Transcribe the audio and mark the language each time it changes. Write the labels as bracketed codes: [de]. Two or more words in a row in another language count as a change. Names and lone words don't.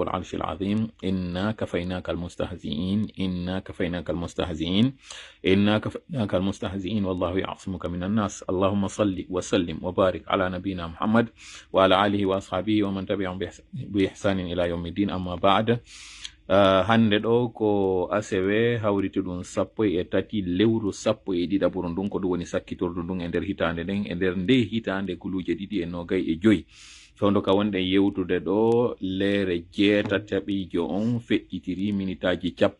[ar] العرش العظيم إنا كفيناك المستهزئين إنا كفيناك المستهزئين إنا كفيناك المستهزئين والله يعصمك من الناس اللهم صل وسلم وبارك على نبينا محمد وعلى آله وأصحابه ومن تبعهم بإحسان إلى يوم الدين أما بعد [ff] hande ɗo ko asewe hawriti ɗum 13 lewru 11 ɓuro ndun ko ɗum woni sakkitordu ndun e nder hitande nden e nder nde hitande guluje 2025 fewndo ka wonɗen yewtude ɗo leere 8 on feƴƴitiri minitaji